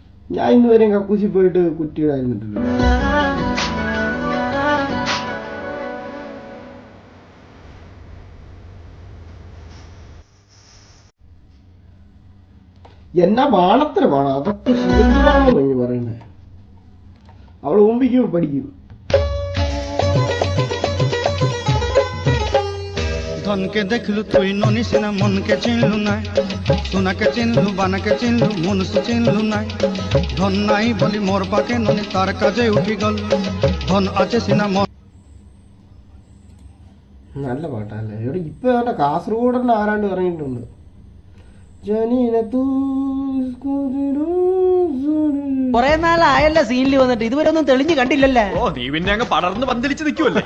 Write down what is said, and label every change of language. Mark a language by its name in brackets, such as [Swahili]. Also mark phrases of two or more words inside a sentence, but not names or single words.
[Malayalam] ഞാൻ ഇന്നുവരെയും കക്കൂസി പോയിട്ട് കുറ്റിയിടായിരുന്നിട്ടില്ല. എന്നാ വാണത്തിനാണ് അതൊക്കെ ശിവന്തിമാണെന്ന് നീ പറയണ്ടേ. അവൾ ഊമ്പിക്കും പഠിക്കും. [Sambalpuri] ଧନକେ ଦେଖଲୁ ତୁଇ ନନିସ ନା ମନକେ ଚିନଲୁ ନାଇ ସୋନାକେ ଚିନଲୁ ବାନାକେ ଚିନଲୁ ମନୁଷ ଚିନଲୁ ନାଇ। ଧନ ନାଇ ବଲି ମୋର ପାକେ ନନି ତାର କାଜେ ଉଠି ଗଲ ଧନ ଆଛେ ସିନା ମନ। [Malayalam] നല്ല പാട്ടല്ലേ. ഇവിടെ ഇപ്പൊ ഏതാണ്ട് കാസർഗോഡ് തന്നെ ആരാണ്ട് ഇറങ്ങിയിട്ടുണ്ട്. കൊറേ നാളായല്ല സീനിൽ വന്നിട്ട് ഇതുവരെ ഒന്നും തെളിഞ്ഞു കണ്ടില്ലല്ലേ. ഓ നീ പിന്നെ അങ്ങ് പടർന്ന് പന്തലിച്ച് നിൽക്കുമല്ലേ.